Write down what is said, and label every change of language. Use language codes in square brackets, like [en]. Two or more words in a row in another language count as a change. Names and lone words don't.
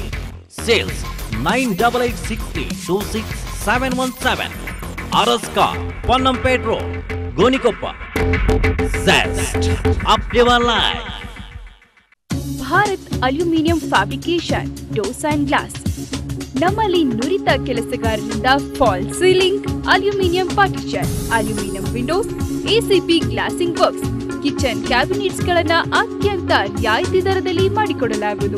[en] Sales 9886326717. Araska, Pannampet Road, Gonikoppa. Zest, up your life. [kn] ಭಾರತ್ ಅಲ್ಯೂಮಿನಿಯಂ ಫ್ಯಾಬ್ರಿಕೇಶನ್, ಡೋರ್ಸ್ ಅಂಡ್ ಗ್ಲಾಸ್. ನಮ್ಮಲ್ಲಿ ನುರಿತ ಕೆಲಸಗಾರರಿಂದ [en] fall ceiling, aluminium partition, aluminium windows, ACP glazing works, kitchen cabinets [kn] ಗಳನ್ನ ಅತ್ಯಂತ ರಿಯಾಯಿತಿ ದರದಲ್ಲಿ ಮಾಡಿಕೊಡಲಾಗುವುದು.